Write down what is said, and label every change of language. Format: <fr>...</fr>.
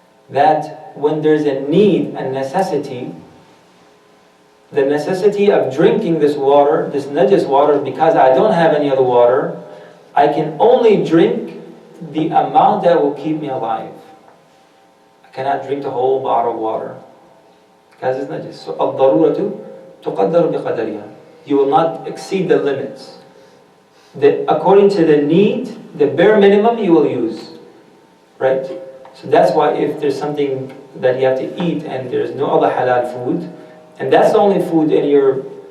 <en>That when there's a need, a necessity, the necessity of drinking this water, this najis water, because I don't have any other water, I can only drink the amount that will keep me alive. I cannot drink the whole bottle of water, because it's najis.</en> <ar>So الضرورة تقدر بقدرها.</ar> <en>You will not exceed the limits. According to the need, the bare minimum you will use, right? So that's why if there's something that you have to eat and there's no other halal food, and that's the only food in your</en>